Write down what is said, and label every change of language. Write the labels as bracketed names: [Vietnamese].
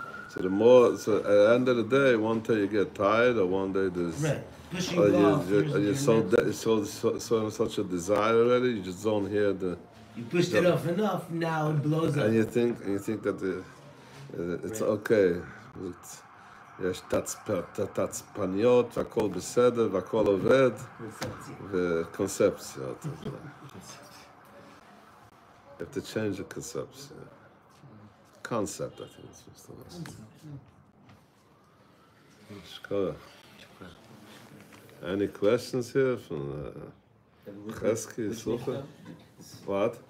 [English] So the more, so at the end of the day, one day you get tired, or one day there's pushing off. You're so such a desire already. You just don't hear the. You pushed it off enough. Now it blows up. And you think that it's okay. [Hebrew] יש תצפניות, והכל בסדר, והכל עובד, וקונספציות. [English] You have to change the conception. Concept, I think it's the last. Any questions here from Chesky, Sucha? What?